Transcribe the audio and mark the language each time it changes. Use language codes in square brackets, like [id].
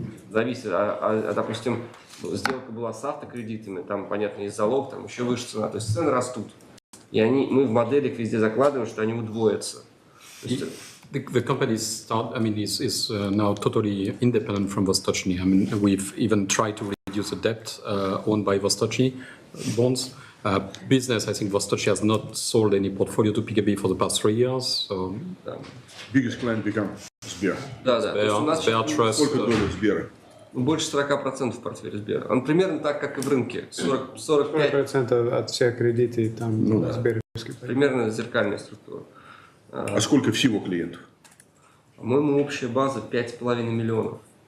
[ru] Зависит, допустим, сделка была с автокредитами, там, понятно, есть залог, там еще выше цена, то есть цены растут. И мы в моделях везде закладываем, что они удвоятся. [en] The company is now totally independent from Vostochny. I mean, we've even tried to reduce the debt owned by Vostochi bonds. Business, I think Vostochi has not sold any portfolio to PKB for the past 3 years. So, Biggest client become Сбер. [ru] Да, да. То есть у нас [en] Sber Trust. [ru] Сколько долей Сбера? больше 40% в портфеле Сбера. Он примерно так, как и в рынке. 45. 40% от всех кредитов там сберовские. Примерно зеркальная структура. А сколько всего клиентов? По-моему, общая база 5,5 миллионов.